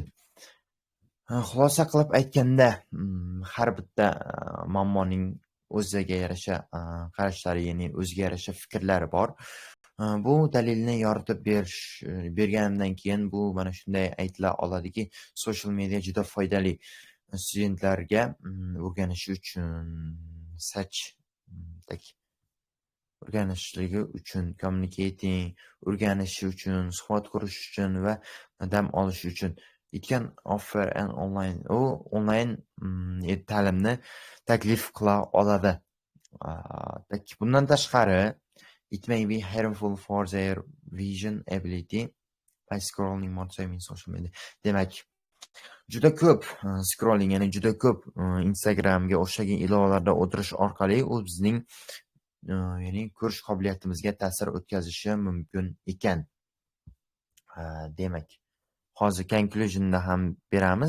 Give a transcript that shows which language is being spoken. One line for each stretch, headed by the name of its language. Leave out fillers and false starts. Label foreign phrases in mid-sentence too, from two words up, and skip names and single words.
Uzbek: Xulosa qilib aytganda, har bitta muammoning o'ziga yarasha qarashlari, ya'ni o'ziga yarasha fikrlari bor. Bu dalilni yoritib berganimdan keyin bu mana shunday aytila oladiki,
English: social media
Uzbek: juda foydali studentlarga o'rganish uchun, o'rganishligi uchun, communicating o'rganishi uchun, suhbat qurish uchun va dam olish uchun.
English: It can offer an online
Uzbek: ta'limni taklif qila oladi. Bundan tashqari,
English: it may be harmful for their vision ability by scrolling more time in social media.
Uzbek: Demak, juda ko'p scrolling, ya'ni juda ko'p Instagramga o'xshagan ilovalarda o'tirish orqali u bizning ya'ni ko'rish qobiliyatimizga ta'sir o'tkazishi mumkin ekan. Demak, hozir conclusionda ham beramiz.